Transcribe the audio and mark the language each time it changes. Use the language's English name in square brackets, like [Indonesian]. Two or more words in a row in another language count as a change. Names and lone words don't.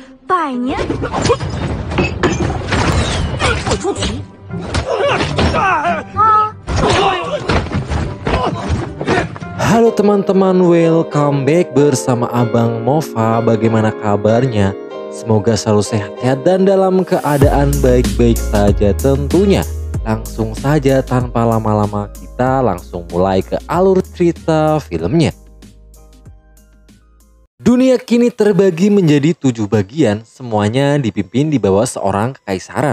[Chinese] 百年。我出题。啊！ [Indonesian] Halo teman-teman, [English] welcome back [Indonesian] bersama Abang Mova. Bagaimana kabarnya? Semoga selalu sehat dan dalam keadaan baik-baik saja tentunya. Langsung saja tanpa lama-lama kita langsung mulai ke alur cerita filmnya. Dunia kini terbagi menjadi 7 bagian, semuanya dipimpin di bawah seorang kekaisaran.